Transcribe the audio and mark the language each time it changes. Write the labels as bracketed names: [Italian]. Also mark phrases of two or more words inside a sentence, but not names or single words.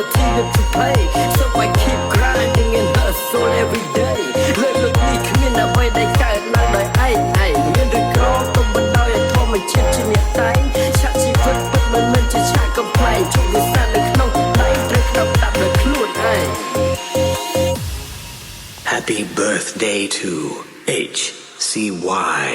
[English] with to pay so I keep grinding and hustle every day [Khmer] លើកនេះគ្មានអ្វីដែលកើតឡើងដោយឯងមានឬក្រទុំបណ្ដោយឲ្យធម្មជាតិជាអ្នកតែងឆាកជីវិតពិតមិនមែនជាឆាកកំ ប្លែងជោគវាសនានៅក្នុងដៃត្រូវក្តាប់ដាក់ដោយខ្លួនឯង [English] Happy birthday to HCY